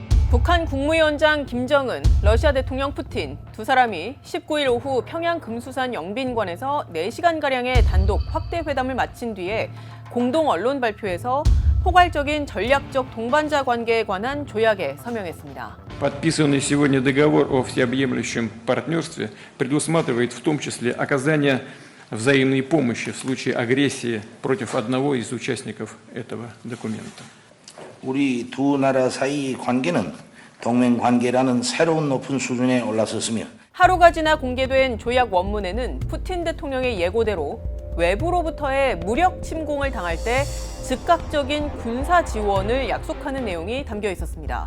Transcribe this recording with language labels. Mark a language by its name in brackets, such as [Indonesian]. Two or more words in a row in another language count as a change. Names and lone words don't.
[Korean] 북한 국무위원장 김정은, 러시아 대통령 푸틴 두 사람이 19일 오후 평양 금수산 영빈관에서 4시간가량의 단독 확대 회담을 마친 뒤에 공동 언론 발표에서 포괄적인 전략적 동반자 관계에 관한 조약에 서명했습니다. [Russian] Подписанный сегодня договор о всеобъемлющем партнерстве предусматривает в том числе оказание взаимной помощи в случае агрессии против одного из участников этого документа. [Korean] 우리 두 나라 사이 관계는 동맹 관계라는 새로운 높은 수준에 올라섰으며 하루가 지나 공개된 조약 원문에는 푸틴 대통령의 예고대로 외부로부터의 무력 침공을 당할 때 즉각적인 군사 지원을 약속하는 내용이 담겨 있었습니다.